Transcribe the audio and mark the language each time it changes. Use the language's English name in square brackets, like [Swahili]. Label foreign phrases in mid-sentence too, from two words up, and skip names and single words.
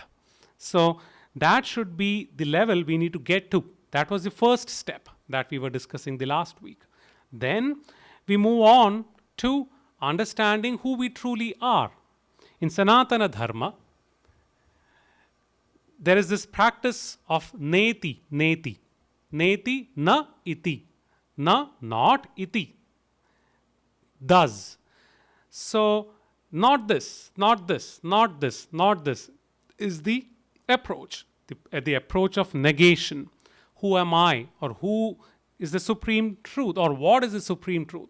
[English] So that should be the level we need to get to. That was the first step that we were discussing the last week. Then we move on to understanding who we truly are. In Sanatana Dharma, there is this practice of [Sanskrit] neti, neti. Neti, na iti. Na, [English] not iti. Does. So, not this, not this, not this, not this is the approach. The approach of negation. Who am I? Or who is the supreme truth? Or what is the supreme truth?